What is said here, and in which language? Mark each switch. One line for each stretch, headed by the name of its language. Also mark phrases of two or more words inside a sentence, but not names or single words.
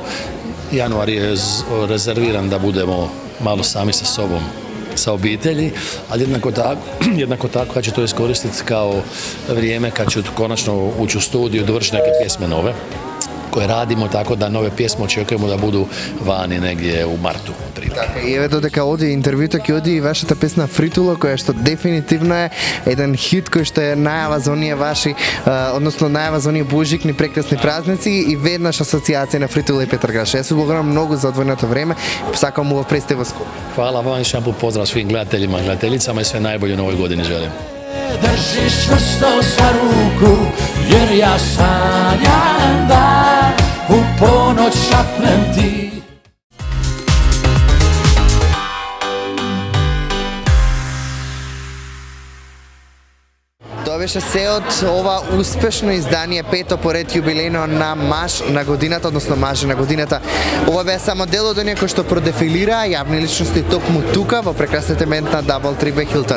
Croatian: Januar je rezerviran da budemo malo sami sa sobom, sa obitelji, ali jednako tako kad ću to iskoristiti kao vrijeme kad ću konačno ući u studiju, dovršiti neke pjesme nove koje radimo, tako da nove pjesme očekujemo da budu vani negdje u martu.
Macedonian: Така, и еве додека оди интервјуто ќе оди и вашата песна Фритула, која што дефинитивно е еден хит кој што е најава за оние ваши, односно најава за оние божикни прекрасни празници и веднаш асоцијација на Фритула и Петар Граш. Јас ви благодарам многу за одвоеното време. Сакам убав представа скоро.
Croatian: Hvala vam, još jedan put pozdrav svim gledateljima, gledateljicama i sve najbolje u novoj godini želim. Držiš čvrsto za ruku, jer ja sanjam da u ponoć šapnem ti.
Macedonian: Тоа беше се од ова успешно издание, пето поред јубилејно на Маж на годината, односно Мажи на годината. Ова беа само дел од оние кои што продефилираа јавни личности токму тука во прекрасниот емент на Double Tree Hilton.